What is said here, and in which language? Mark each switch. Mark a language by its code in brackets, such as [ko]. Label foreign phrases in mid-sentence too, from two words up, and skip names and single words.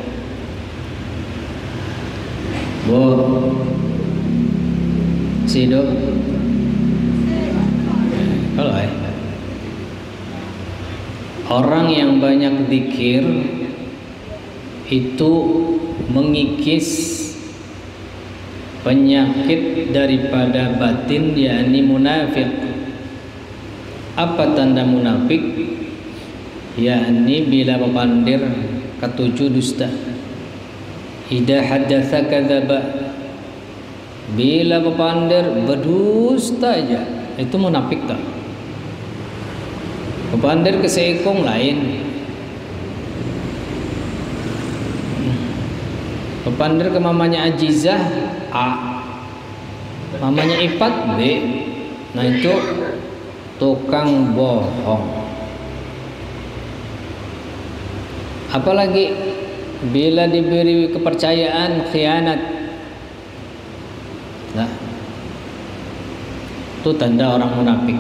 [bjn] Sido kalau orang yang banyak zikir itu mengikis penyakit daripada batin, yakni munafik. Apa tanda munafik? Yakni bila bepandir ketujuh dusta. [ar] Idza haddatsa kadzaba, [bjn] bila bepandir berdusta aja, itu munafik tak? Bepandir ke seekong lain, bepandir ke mamanya Ajizah A, mamanya Ipat B, nah itu tukang bohong. Apalagi bila diberi kepercayaan khianat, nah itu tanda orang munafik.